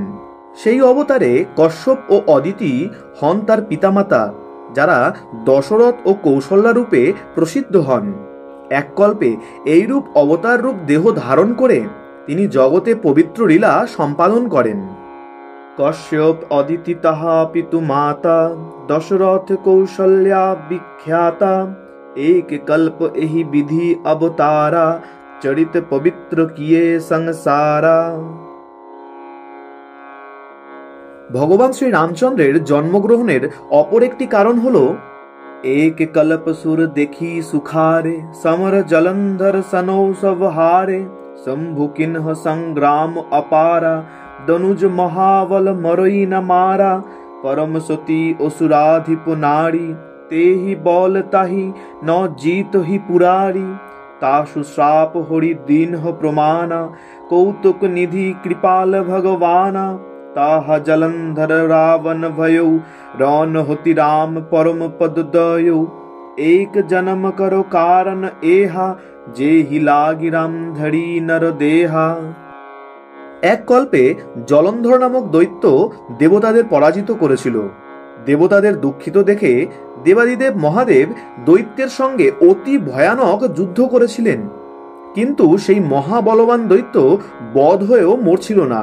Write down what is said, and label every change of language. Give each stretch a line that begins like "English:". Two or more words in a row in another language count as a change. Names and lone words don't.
Bangla: সেই অবতারে কশ্যপ ও অদিতি হন তার পিতামাতা, যারা দশরথ ও কৌশল্যা রূপে প্রসিদ্ধ হন। এক কল্পে এইরূপ অবতার রূপ দেহ ধারণ করে তিনি জগতে পবিত্র লীলা সম্পাদন করেন।
Awadhi: कश्यप अदिति तहा पितु माता, दशरथ कौशल्या विख्याता। एक कल्प एहि विधि अवतारा, चरित पवित्र किए संसारा।
Bangla: ভগবান শ্রী রামচন্দ্রের জন্মগ্রহণের অপর একটি কারণ হল
Awadhi: एक कल्प सुर देखी सुखारे, समर जलंधर सनो सब हारे। शंभु किन्ह संग्राम अपारा, दनुज महाबल मरोई न मारा। परम सती असुराधिप नारी, तेहि बौल ताहि न जीत ही पुरारी। तासु श्राप हरि दीन्ह प्रमाना, कौतुक निधि कृपाल भगवाना। ताहा जलंधर रावण भयो, रौन होति राम परम पद दयो। एक जन्म करो कारण एहा, जे हि लागी राम धरी नर देहा।
Bangla: এক কল্পে জলন্ধর নামক দৈত্য দেবতাদের পরাজিত করেছিল। দেবতাদের দুঃখিত দেখে দেবাদিদেব মহাদেব দৈত্যের সঙ্গে অতি ভয়ানক যুদ্ধ করেছিলেন, কিন্তু সেই মহাবলবান দৈত্য বধ হয়েও মরছিল না।